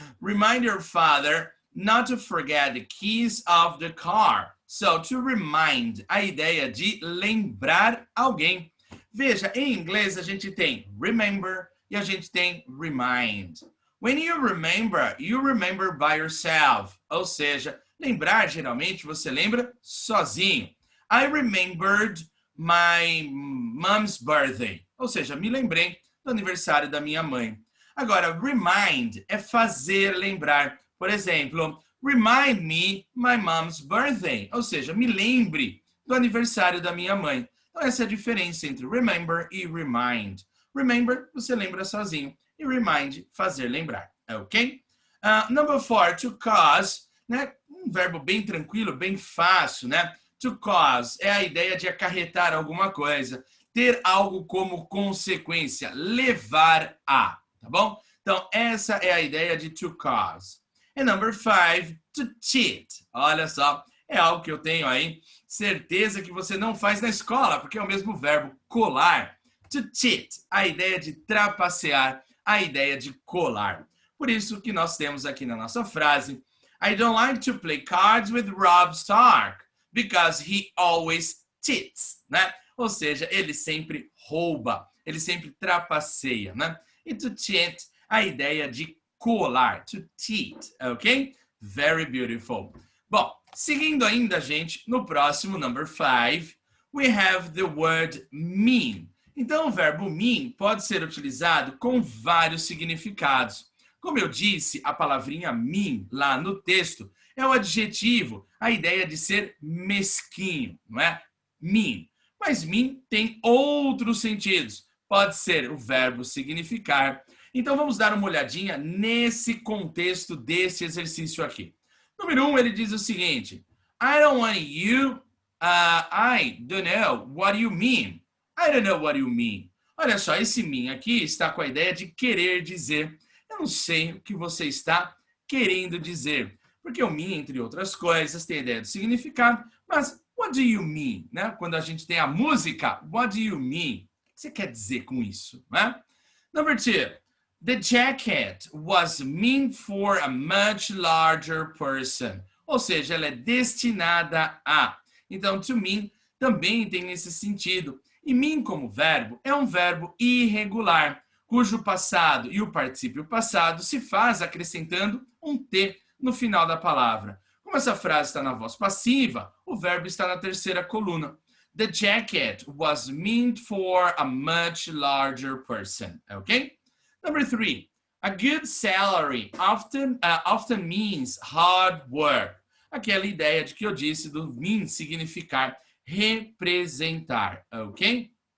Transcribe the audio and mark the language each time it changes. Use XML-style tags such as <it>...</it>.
<en>Remind your father not to forget the keys of the car.</en> <pt>So, to remind, a ideia de lembrar alguém. Veja, em inglês a gente tem remember e a gente tem remind.</pt> <en>When you remember by yourself.</en> <pt>Ou seja, lembrar, geralmente, você lembra sozinho.</pt> <en>I remembered my mom's birthday.</en> <pt>Ou seja, me lembrei do aniversário da minha mãe. Agora, remind é fazer lembrar. Por exemplo,</pt> <en>remind me my mom's birthday.</en> <pt>Ou seja, me lembre do aniversário da minha mãe. Então, essa é a diferença entre remember e remind. Remember, você lembra sozinho. E remind, fazer lembrar. Ok? Number 4, to cause. Né? Um verbo bem tranquilo, bem fácil, né? To cause é a ideia de acarretar alguma coisa. Ter algo como consequência. Levar a. Tá bom? Então, essa é a ideia de to cause. E number 5, to cheat. Olha só, é algo que eu tenho aí certeza que você não faz na escola, porque é o mesmo verbo colar. To cheat, a ideia de trapacear, a ideia de colar. Por isso que nós temos aqui na nossa frase,</pt> <en>I don't like to play cards with Rob Stark, because he always cheats,</en> <pt>né? Ou seja, ele sempre rouba, ele sempre trapaceia, né? E to cheat, a ideia de colar, to cheat, ok?</pt> <en>Very beautiful.</en> <pt>Bom, seguindo ainda, gente, no próximo, number 5,</pt> <en>we have the word mean.</en> <pt>Então, o verbo mean pode ser utilizado com vários significados. Como eu disse, a palavrinha mean, lá no texto, é o adjetivo, a ideia de ser mesquinho, não é? Mean. Mas mean tem outros sentidos. Pode ser o verbo significar. Então, vamos dar uma olhadinha nesse contexto desse exercício aqui. Número 1, ele diz o seguinte,</pt> <en>I don't want you, I don't know what you mean. I don't know what you mean.</en> <pt>Olha só, esse mean aqui está com a ideia de querer dizer. Eu não sei o que você está querendo dizer. Porque o mean, entre outras coisas, tem a ideia de significado, mas</pt> <en>what do you mean?</en> <pt>Né? Quando a gente tem a música,</pt> <en>what do you mean?</en> <pt>O que você quer dizer com isso? Né?</pt> <en>Number 2, the jacket was meant for a much larger person.</en> <pt>Ou seja, ela é destinada a. Então, to mean também tem esse sentido. E mean como verbo é um verbo irregular, cujo passado e o particípio passado se faz acrescentando um T no final da palavra. Como essa frase está na voz passiva, o verbo está na terceira coluna.</pt> <en>The jacket was meant for a much larger person. Ok? Number 3, a good salary often means hard work.</en> <pt>Aquela ideia de que eu disse do mean significar representar, ok?</pt>